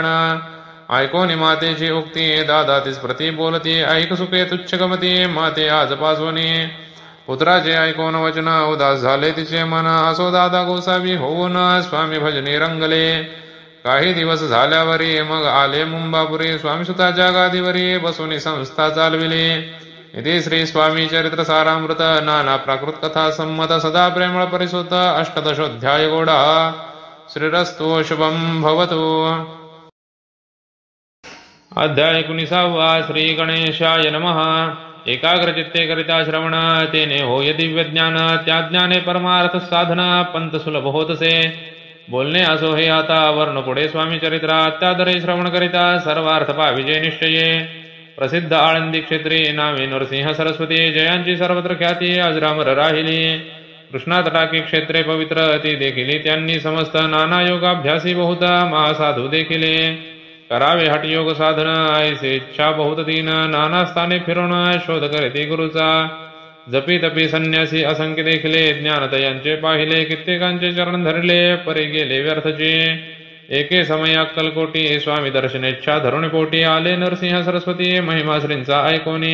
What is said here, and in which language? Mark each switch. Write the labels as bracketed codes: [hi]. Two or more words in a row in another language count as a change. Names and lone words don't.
[mr] ऐकोनी मातेची उक्ती दादा तीच प्रती बोलती, ऐक सुखे तुच्छ गमती माते आजपासूनी. पुत्राचे ऐकून वचन उदास झाले तिचे मन, असो दादा गोसावी होऊन स्वामी भजनी रंगले. काही दिवस झाल्यावरी मग आले मुंबापुरी, स्वामी सुताच्या गादीवरी बसून संस्था चालविली. इति श्री स्वामी चरित्र सारामृत नाना प्राकृत कथा संमत सदा प्रेमळ परिसुत अष्टदशोऽध्याय गोडा. [sa] श्रीरस्तु शुभम भवतु. अध्याय 19. श्री गणेशाय नमः. [mr] एकाग्रचित्ते करिता श्रवण तेने होय दिव्य ज्ञान, त्या ज्ञाने परमार्थ साधन पंत सुलभ होतसे. बोलणे असो हे आता वर्ण पुढे स्वामी चरित्रा, त्यादरे श्रवण करिता सर्वार्थ पाविजे निश्चये. प्रसिद्ध आळंदी क्षेत्री नावे नरसिंह सरस्वती, जयांची सर्वत्र ख्याती अजरामर राहिली. कृष्णा तटाकी क्षेत्रे पवित्र ती देखिली, त्यांनी समस्त नाना योगाभ्यासी बहुत महासाधू देखिले. करावे हटयोग साधन ऐसे इच्छा बहुत दीन, नाना स्थाने फिरून शोध करीती गुरुचा. जपी तपी संन्यासी असंख्य देखिले, ज्ञानतयांचे पाहिले कित्येकांचे चरण धरले, परी गेले व्यर्थचे. एके समय अक्कलकोटी स्वामी दर्शनेच्छा धरुणी पोटी, आले नरसिंह सरस्वती महिमा श्रींचा ऐकोनी.